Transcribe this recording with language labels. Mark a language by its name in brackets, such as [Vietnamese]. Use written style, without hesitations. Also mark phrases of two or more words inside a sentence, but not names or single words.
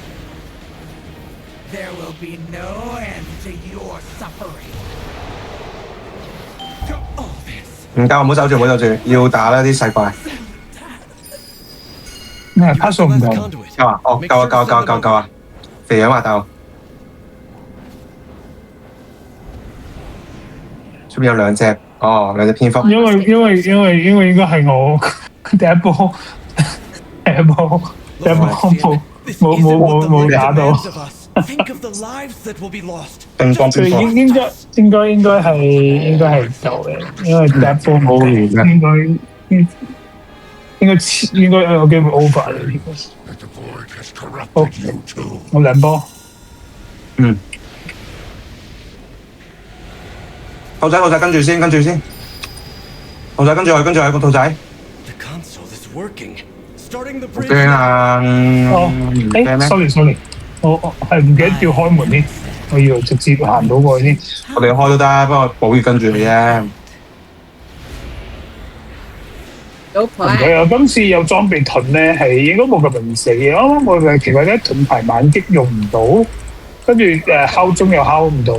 [English] There will be no end to your suffering. To all this. [Cantonese] 唔夠，唔好走住，唔好走住，要打啦啲細怪。咩卡數唔夠？夠啊！哦，夠啊！肥樣話鬥。出邊有2隻，哦，2隻蝙蝠。因為應該係我第一波冇打到。 [English] Think of the lives that will be lost. [Cantonese] 乒乓佢乒乓。應該係夠嘅，因為第一波冇完應該有機會 over 啦呢個。 [English] That the void has corrupted Oh. you too. [Cantonese] 我2波。好仔，跟住先。兔仔跟住佢，跟住佢個兔仔， [English] The console is working. Starting the [Cantonese] 好 [English] bridge. [Cantonese] 驚啊！哦，唔驚咩？ sorry，我係唔記得要開門添，我以為直接行到過去添。我哋開都得，不過寶月跟住你啫。有唔係啊，今次有裝備盾咧，係應該冇咁容易死嘅。啱啱我係奇怪咧，盾牌猛擊用唔到，跟住敲鐘又敲唔到。